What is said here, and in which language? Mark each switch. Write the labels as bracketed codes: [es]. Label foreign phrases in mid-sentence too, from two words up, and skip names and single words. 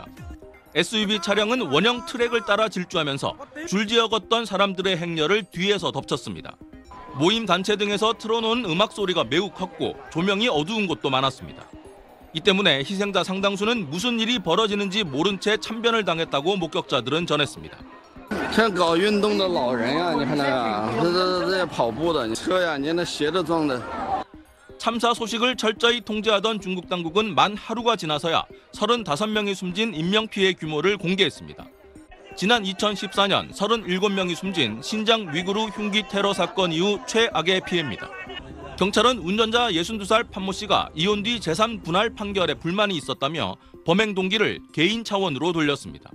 [ko] SUV 차량은 원형 트랙을 따라 질주하면서 줄지어 걷던 사람들의 행렬을 뒤에서 덮쳤습니다. 모임 단체 등에서 틀어놓은 음악 소리가 매우 컸고 조명이 어두운 곳도 많았습니다. 이 때문에 희생자 상당수는 무슨 일이 벌어지는지 모른 채 참변을 당했다고 목격자들은 전했습니다. [zh] 像搞运动的老人呀，你看那个，这跑步的车呀，你那斜着撞的。 [ko] 참사 소식을 철저히 통제하던 중국 당국은 만 하루가 지나서야 35명이 숨진 인명피해 규모를 공개했습니다. 지난 2014년 37명이 숨진 신장 위구르 흉기 테러 사건 이후 최악의 피해입니다. 경찰은 운전자 62살 판모 씨가 이혼 뒤 재산 분할 판결에 불만이 있었다며 범행 동기를 개인 차원으로 돌렸습니다.